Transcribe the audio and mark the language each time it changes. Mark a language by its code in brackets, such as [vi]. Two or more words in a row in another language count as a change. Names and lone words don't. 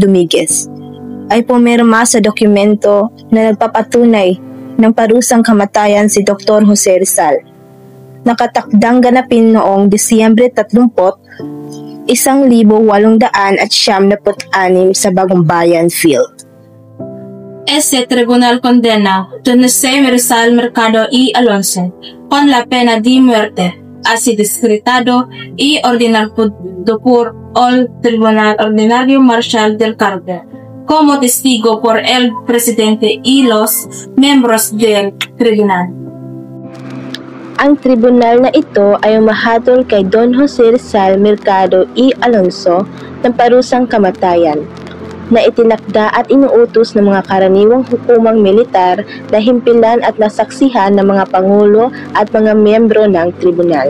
[tl] Dominguez ay pumirma sa dokumento na nagpapatunay ng parusang kamatayan si Dr. Jose Rizal. Nakatakdang ganapin noong Disyembre 30, 1896 sa Bagong Bayan Field. [es] Este tribunal condena Don Jose Rizal Mercado y Alonso con la pena de muerte, así decretado y ordenado por el Tribunal Ordinario Marcial del Cargo, como testigo por el presidente y los miembros del tribunal. [tl] Ang tribunal na ito ay umahatol kay Don Jose Rizal Mercado y Alonso ng parusang kamatayan na itinakda at inuutos ng mga karaniwang hukumang militar na himpilan at nasaksihan ng mga pangulo at mga miyembro ng tribunal.